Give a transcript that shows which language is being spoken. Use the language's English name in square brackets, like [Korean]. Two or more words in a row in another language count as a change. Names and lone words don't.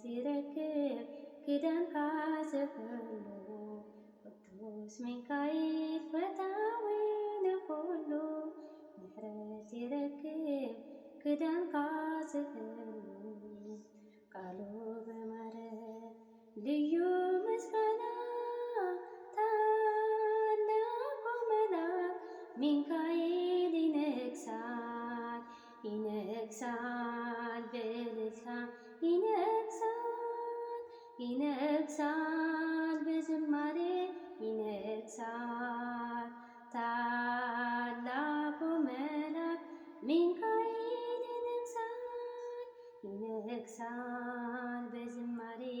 [Tigrinya] ይረክብ ኪዳንካ ዝህሉ ቅዱስ ሚካኤል ፈታዊ ንኹሉ ምሕረት ይረክብ ኪዳንካ ዝህሉ [Amharic] ቃሉ በማረ ልዩ ምስጋና ታላቁ መልአክ ሚካኤል ይነግሣል ይነግሣል በእልልታ ይነግሣል ይነግሣል በዝማሬ ይነግሣል ታላቁ መልአክ ሚካኤል ይነግሣል ይነግሣል በዝማሬ